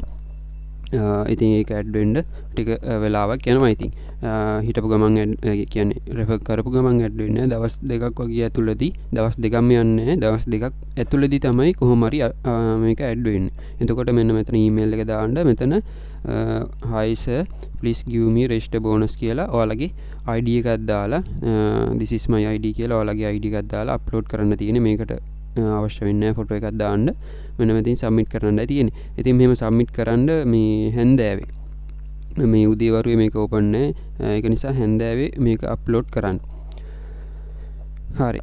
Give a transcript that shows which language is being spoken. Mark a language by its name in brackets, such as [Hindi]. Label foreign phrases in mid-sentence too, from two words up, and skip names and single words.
[Sinhala] ඉතින් ඒක ඇඩ් වෙන්න ටික වෙලාවක් යනවා. ඉතින් හිටපු ගමන් කියන්නේ රෙෆර් කරපු ගමන් ඇඩ් වෙන්නේ දවස් දෙකක් වගේ ඇතුළතදී. දවස් දෙකක්ම යන්නේ දවස් දෙකක් ඇතුළතදී තමයි කොහොම හරි මේක ඇඩ් වෙන්නේ. එතකොට මෙන්න මෙතන ඊමේල් එක දාන්න මෙතන [English] hi sir please give me register bonus [Sinhala] කියලා ඔයාලගේ ID එකක් දාලා [English] this is my ID [Sinhala] කියලා ඔයාලගේ ID එකක් දාලා අප්ලෝඩ් කරන්න තියෙන්නේ. මේකට අවශ්‍ය වෙන්නේ ෆොටෝ එකක් දාන්න. මෙන්න මෙතනින් සබ්මිට් කරන්නයි තියෙන්නේ. ඉතින් මෙහෙම සබ්මිට් කරන්න මේ හැන්දෑවේ මේ උදේවරුේ මේක ඕපන් නැහැ. ඒක නිසා හැන්දෑවේ මේක අප්ලෝඩ් කරන්න. හරි.